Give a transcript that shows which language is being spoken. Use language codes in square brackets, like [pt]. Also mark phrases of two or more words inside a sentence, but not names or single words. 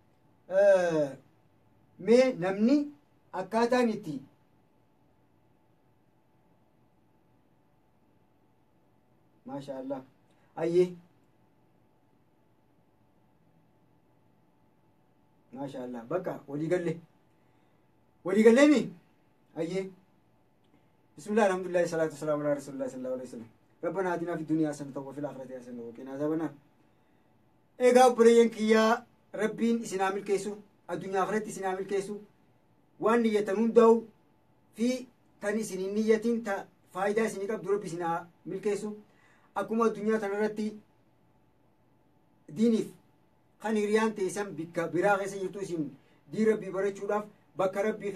[om] mee namni akkaataan itti maashaallah ayyee maashaallah bakka walii gallee mi ayyee [ar] بسم الله الحمد لله والصلاة والسلام على رسول الله صلى الله عليه وسلم ربنا آتنا في الدنيا حسنة وفي الآخرة حسنة وقنا عذاب [om] النار egaa obboleeyyan kiyyaa rabbiin isin haa milkeessu addunyaa akhiratti isin haa milkeessu waan niyyatan hundaa'u fi tan isin hin niyyatin ta faayidaa isinii qabdu rabbi isin haa milkeessu akkuma addunyaa tanarratti diiniif kan hiriyaan teessan bikka biraa keessa jirtu isin diin rabbii barachuudhaaf bakka rabbii